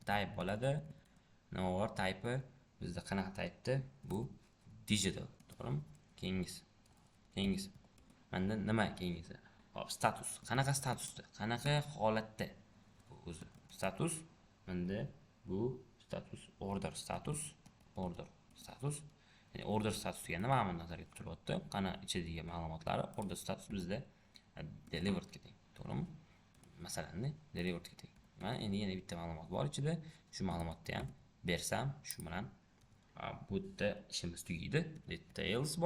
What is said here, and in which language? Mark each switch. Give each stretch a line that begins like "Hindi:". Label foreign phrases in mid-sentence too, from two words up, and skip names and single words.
Uzbek: Type bo'ladi. Nima bor type? Bizda qanaqa type'da? Bu digital, to'g'rimi? Keyingisi. Menda nima keyingisi? Hop, status. Qanaqa statusda? Qanaqa holatda? O'zi status menda bu status
English: order status.
Uzbek: Ya'ni
English: order status
Uzbek: deganda mana buni nazarda tutilyapti. Qana ichidagi ma'lumotlari
English: order status
Uzbek: bizda delivered ga teng, to'g'rimi? Masalan, delivered ga teng. Mana endi yana bitta ma'lumot bor ichida. Shu ma'lumotni ham bersam, shu bilan bu yerda ishimiz tugaydi. Details bor.